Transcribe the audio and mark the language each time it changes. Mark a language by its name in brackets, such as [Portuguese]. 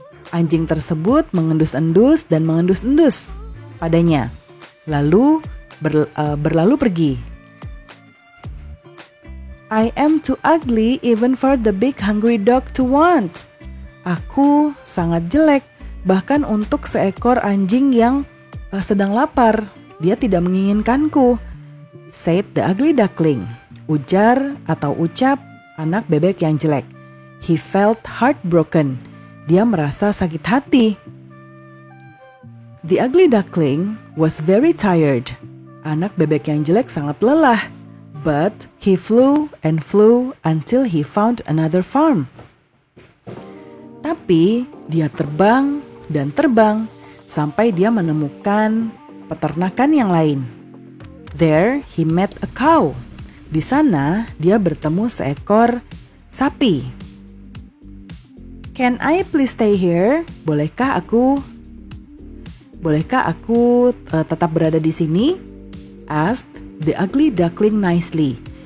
[Indonesian] Anjing tersebut mengendus-endus dan mengendus-endus padanya, lalu berlalu pergi. [English] I am too ugly even for the big hungry dog to want. [Indonesian] Aku sangat jelek, bahkan untuk seekor anjing yang sedang lapar. Dia tidak menginginkanku, [English] said the ugly duckling. [Indonesian] Ujar atau ucap anak bebek yang jelek. [English] He felt heartbroken. [Indonesian] Dia merasa sakit hati. [English] The ugly duckling was very tired. [Indonesian] Anak bebek yang jelek sangat lelah. [English] But he flew and flew until he found another farm. [Indonesian] Tapi dia terbang dan terbang sampai dia menemukan peternakan yang lain. [English] There he met a cow. [Indonesian] Di sana dia bertemu seekor sapi. [English] Can I please stay here? [Indonesian] Bolehkah aku bolehkah aku tetap berada di sini? [English] Asked the ugly duckling nicely.